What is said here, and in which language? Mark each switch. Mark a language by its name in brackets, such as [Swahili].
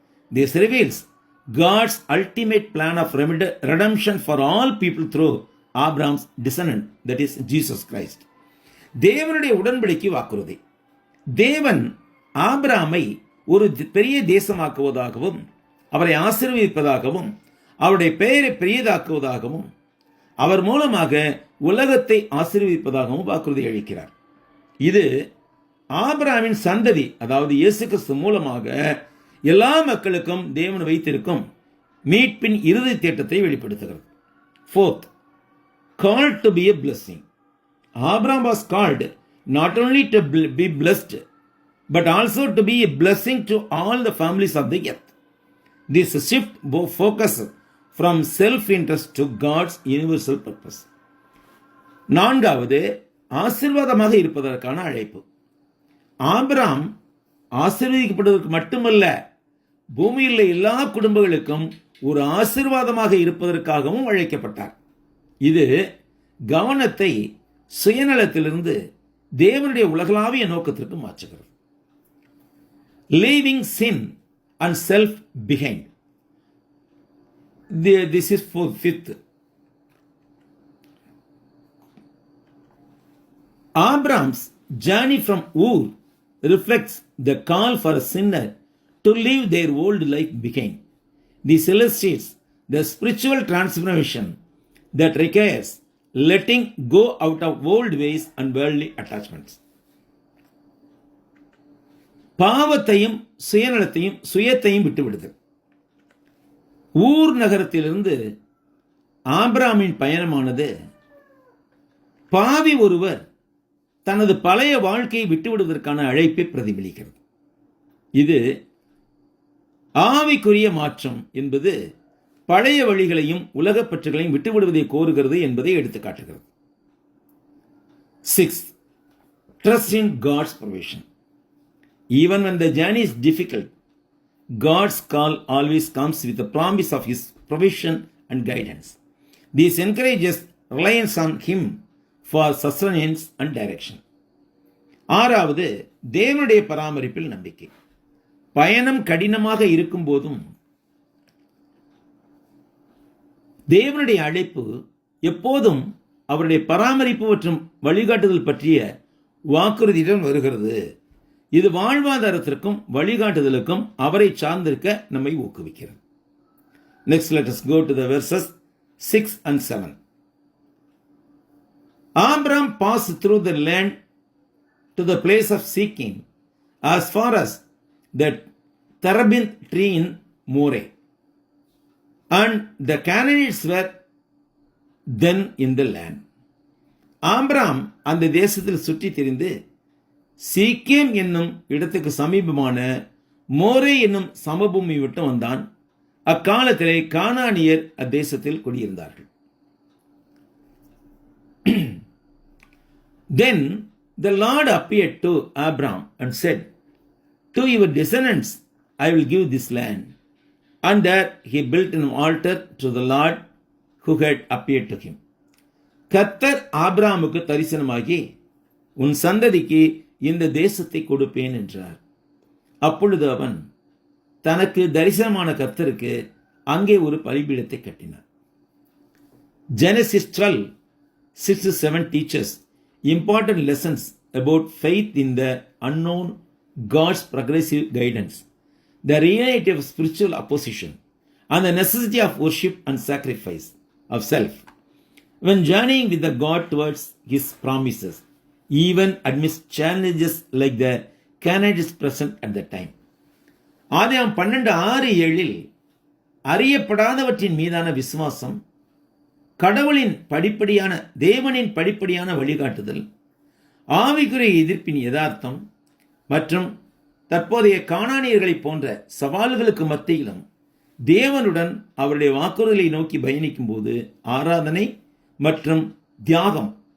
[English] This reveals God's ultimate plan of redemption for all people through Abraham's descendant, that is Jesus Christ. [Tamil] தேவனுடைய உடன்படிக்கை வாக்குறுதி. தேவன் ஆபிரகாமை ஒரு பெரிய தேசமாக்குவதாகவும், அவரை ஆசீர்வதிப்பதாகவும், அவருடைய பெயரை பெரியதாக்குவதாகவும், அவர் மூலமாக உலகத்தை ஆசீர்வதிப்பதாகவும் வாக்குறுதி அளிக்கிறார். இது ஆபிரகாமின் சந்ததி, அதாவது இயேசு கிறிஸ்து மூலமாக எல்லா மக்களுக்கும் தேவன் வைத்திருக்கும் மீட்பின் இறுதி திட்டத்தை வெளிப்படுத்துகிறது. [English] Fourth, called to be a blessing. Abraham was called not only to be blessed, but also to be a blessing to all the families of the earth. This shift focus from self-interest to God's universal purpose. [Tamil] நான்காவது, ஆசீர்வாதமாக இருப்பதற்கான அழைப்பு. Abraham ஆசீர்வதிக்கப்படுவதற்கு மட்டுமல்ல, பூமியில் எல்லா குடும்பங்களுக்கும் ஒரு ஆசீர்வாதமாக இருப்பதற்காகவும் அழைக்கப்பட்டார். இது கவனத்தை சுயநலத்திலிருந்து தேவனுடைய உலகளாவிய நோக்கத்திற்கு மாற்றுகிறது. [English] Leaving sin and self behind. This is for fifth. Abraham's journey from Ur reflects the call for a sinner to leave their old life behind. This illustrates the spiritual transformation that requires letting go out of old ways and worldly attachments. [Tamil] பாவத்தையும் சுயநலத்தையும் சுயத்தையும் விட்டுவிடுதல். ஊர் நகரத்திலிருந்து ஆபிரகாமின் பயணமானது பாவி ஒருவர் தனது பழைய வாழ்க்கையை விட்டுவிடுவதற்கான அழைப்பை பிரதிபலிக்கிறது. இது ஆவிக்குரிய மாற்றம் என்பது பழைய வழிகளையும் உலகப் பற்றுகளையும் விட்டுவிடுவதை கோருகிறது என்பதை எடுத்துக் காட்டுகிறது. [English] 6. Trust in God's provision. Even when the journey is difficult, God's call always comes with the promise of His provision and guidance. This encourages reliance on Him for sustenance and direction. [Tamil] 6வது, தேவனுடைய பராமரிப்பில் நம்பிக்கை. பயணம் கடினமாக இருக்கும் போதும் தேவனுடைய அழைப்பு எப்போதும் அவருடைய பராமரிப்பு மற்றும் வழிகாட்டுதல் பற்றிய வாக்குறுதியுடன் வருகிறது. இது வாழ்வாதாரத்திற்கும் வழிகாட்டுதலுக்கும் அவரை சார்ந்திருக்க நம்மை ஊக்குவிக்கிறது. [English] Next, let us go to the verses 6 and 7. Abram passed through the land to the place of seeking as far as the terebinth tree in Moreh. And the Canaanites were then in the land. [Tamil] Abraham அந்த தேசத்தில் சுற்றி திரிந்து சீக்கேம் என்னும் இடத்துக்கு சமீபமான மோரே என்னும் சமபூமி விட்டு வந்தான். அக்காலத்திலே கானானியர் அத்தேசத்தில் குடியிருந்தார்கள். [English] Then the Lord appeared to Abram and said, "To your descendants I will give this land." And there he built an altar to the Lord who had appeared to him. [Tamil] கர்த்தர் ஆபிரகாமுக்கு தரிசனமாகி, உன் சந்ததிக்கு இந்த தேசத்தை கொடுப்பேன் என்றார். அப்பொழுது அவன் தனக்கு தரிசனமான கர்த்தருக்கு அங்கே ஒரு பலிபீடத்தை கட்டினார். [English] Genesis 12:6-7 teaches important lessons about faith in the unknown, God's progressive guidance, the reality of spiritual opposition, and the necessity of worship and sacrifice of self when journeying with the God towards His promises, even amidst challenges like the Canaanites present at the time. [Tamil] ஆதியாகமம் 12:6-7 அறியப்படாதவற்றின் மீதான விசுவாசம், கடவுளின் படிப்படியான தேவனின் படிப்படியான வழிகாட்டுதல், ஆவிக்குரிய எதிர்ப்பின் யதார்த்தம் மற்றும் தற்போதைய கானானியர்களைப் போன்ற சவால்களுக்கு மத்தியிலும் தேவனுடன் அவருடைய வாக்குறுதலை நோக்கி பயணிக்கும் போது ஆராதனை மற்றும் தியாகம்,